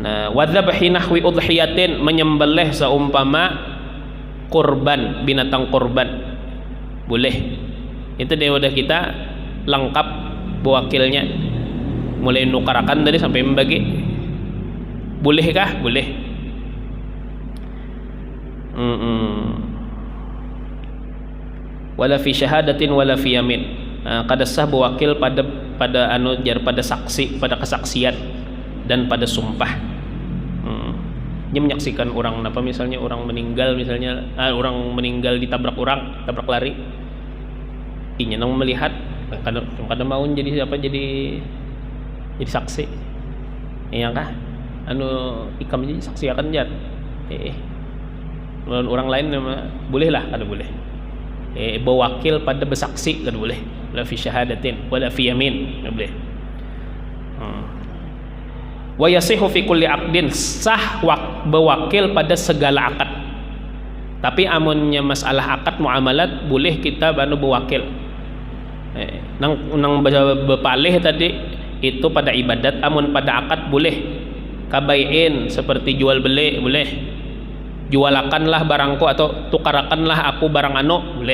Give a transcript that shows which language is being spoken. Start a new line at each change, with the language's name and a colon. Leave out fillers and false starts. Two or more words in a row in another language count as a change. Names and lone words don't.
Banjar: Nah,
Arabic: وذبح نحو أضحية,
Banjar: menyembelih seumpama kurban, binatang kurban. Boleh. Itu dia udah kita lengkap bewakilnya. Mulai nukarakan tadi sampai membagi. Bolehkah? Boleh.
Arabic: ولا في شهادة ولا في يمين.
Banjar: Kada sah bewakil pada saksi, pada kesaksian dan pada sumpah. Dia menyaksikan orang apa, misalnya orang meninggal, orang meninggal ditabrak orang, tabrak lari. Inya nang melihat, kadang mau jadi siapa, jadi saksi. Iya kah? Ikam jadi saksi akan jat. Orang lain boleh lah, kada boleh. Bewakil pada bersaksi kada boleh.
Arabic: لا في شهادة ولا في يمين,
Banjar: kada boleh.
Arabic: ويصح في كل عقد,
Banjar: sah bewakil pada segala akad. Tapi amunnya masalah akad muamalat boleh kita bewakil. Nang bepalih tadi itu pada ibadat, amun pada akad boleh. Kabaiin seperti jual beli boleh. Jualakanlah barangku atau tukarakanlah aku barang boleh.